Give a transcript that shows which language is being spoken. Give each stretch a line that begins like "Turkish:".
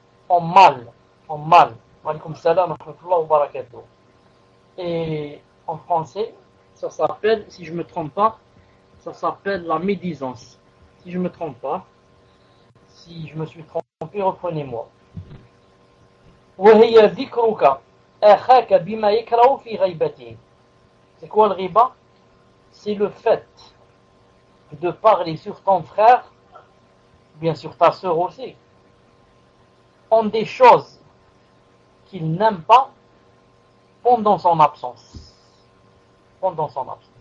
French: en mal,
Arabic: alaykoum salam wa rahmatullah wa barakatuh.
French: Et en français, ça s'appelle, si je ne me trompe pas, ça s'appelle la médisance. Si je ne me trompe pas, si je me suis trompé, reprenez-moi.
Arabic: وهي ذكرك أخاك بما يكره في غيبته.
French: C'est quoi le riba? C'est le fait de parler sur ton frère, bien sûr ta soeur aussi, en des choses qu'il n'aime pas pendant son absence. Pendant son absence.